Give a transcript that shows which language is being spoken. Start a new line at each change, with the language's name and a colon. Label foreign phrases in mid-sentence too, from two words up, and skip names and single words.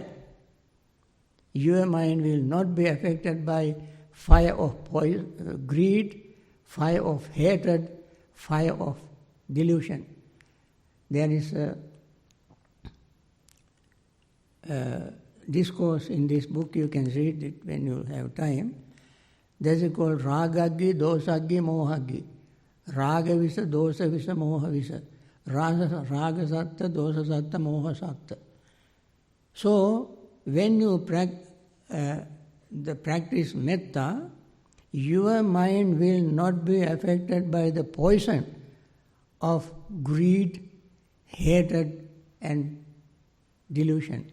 English: Your mind will not be affected by fire of greed, fire of hatred, fire of delusion. There is a discourse in this book, you can read it when you have time. This is called
Pali: Ragaggi, Dosaggi, Mohaggi. Raga visa, dosa visa, moha visa. Raga satta, dosa satta, moha satta.
English: So, when you practice metta, your mind will not be affected by the poison of greed, hatred and delusion.